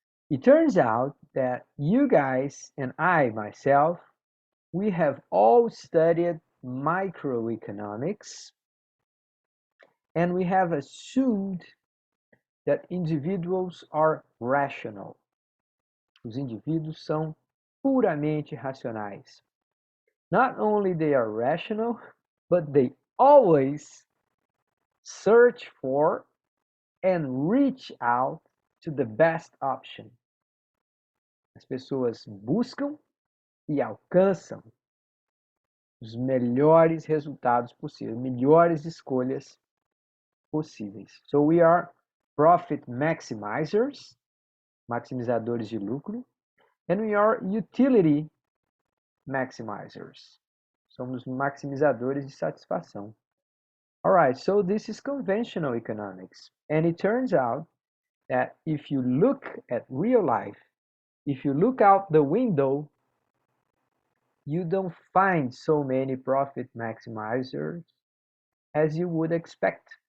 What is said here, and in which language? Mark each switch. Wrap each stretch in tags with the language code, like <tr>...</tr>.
<en>It turns out that you guys and I myself, we have all studied microeconomics and we have assumed that individuals are rational.</en> <pt>Os indivíduos são puramente racionais.</pt> <en>Not only they are rational, but they always search for and reach out to the best option.</en> <pt>As pessoas buscam e alcançam os melhores resultados possíveis, melhores escolhas possíveis.</pt> <en>So we are profit maximizers,</en> <pt>maximizadores de lucro,</pt> <en>and we are utility maximizers.</en> <pt>Somos maximizadores de satisfação.</pt> <en>All right, so this is conventional economics. And it turns out that if you look at real life, if you look out the window, you don't find so many profit maximizers as you would expect.</en>